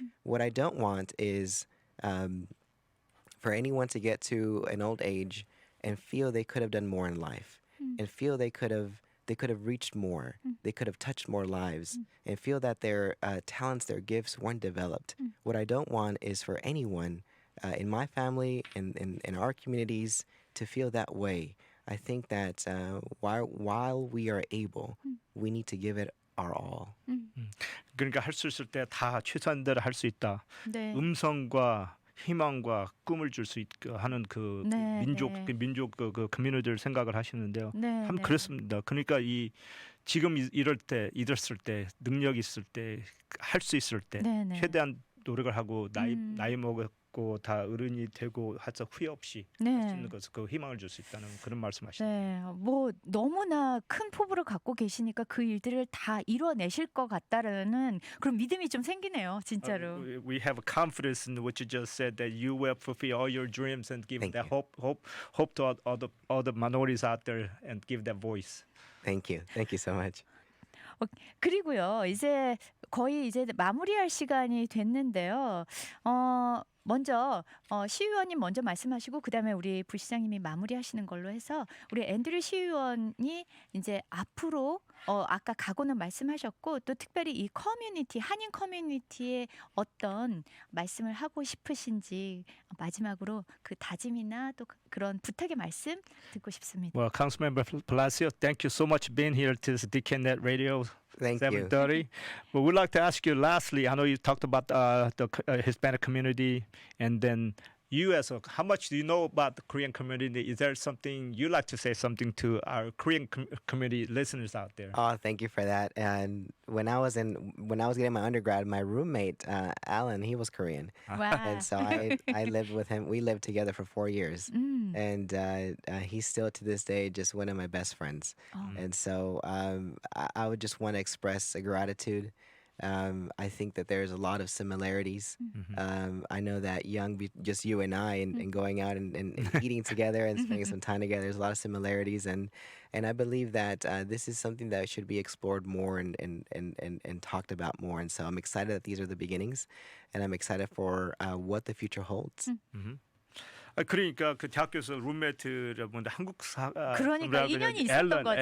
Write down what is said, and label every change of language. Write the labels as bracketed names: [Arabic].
[English] What I don't want is for anyone to get to an old age and feel they could have done more in life, and feel they could have reached more, they could have touched more lives, and feel that their talents, their gifts weren't developed. What I don't want is for anyone in my family and in our communities to feel that way. I think that while we are able, we need to give it our all. [Korean] 그러니까 할 수 있을 때 다 최선을 다해 할 수 있다. 네. 음성과 희망과 꿈을 줄 수 있게 하는 그 네, 민족 네. 그 커뮤니티를 생각을 하시는데요. 네, 참 네. 그렇습니다. 그러니까 지금 이랬을 때 능력 있을 때 할 수 있을 때 네, 네. 최대한 노력을 하고 나이 먹었고 다 어른이 되고 하자 후회 없이 할 수 네. 있는 것을 그 희망을 줄 수 있다는 그런 말씀하시네요. 네, 뭐 너무나 큰 포부를 갖고 계시니까 그 일들을 다 이뤄내실 것 같다라는 그런 믿음이 좀 생기네요, 진짜로. [English] We have confidence in what you just said that you will fulfill all your dreams and give Thank that you. hope to all the minorities out there and give that voice. Thank you. Thank you so much. [Korean] 그리고요, 이제 거의 이제 마무리할 시간이 됐는데요. 먼저 시의원님 먼저 말씀하시고 그다음에 우리 부시장님이 마무리하시는 걸로 해서 우리 앤드류 시의원이 이제 앞으로 아까 각오는 말씀하셨고 또 특별히 이 커뮤니티 한인 커뮤니티에 어떤 말씀을 하고 싶으신지 마지막으로 그 다짐이나 또 그런 부탁의 말씀 듣고 싶습니다. [English] Well, Councilmember Palacios, thank you so much for being here to this DKnet Radio Thank you. 7:30. But we'd like to ask you lastly, I know you talked about the Hispanic community and then you as a, how much do you know about the Korean community? Is there something you'd like to say something to our Korean community listeners out there? Oh, thank you for that. And when I was getting my undergrad, my roommate Alan, he was Korean, [Korean] 와. [English] and so I lived with him. We lived together for 4 years, and he's still to this day just one of my best friends. And so I would just want to express a gratitude. I think that there's a lot of similarities. I know that just you and I, and going out and eating together and spending some time together, there's a lot of similarities. And I believe that this is something that should be explored more and talked about more. And so I'm excited that these are the beginnings, and I'm excited for what the future holds. [Korean] 그러니까 그 대학교에서 룸메이트를 보는데 한국 그러니까 인연이 있었던 거죠.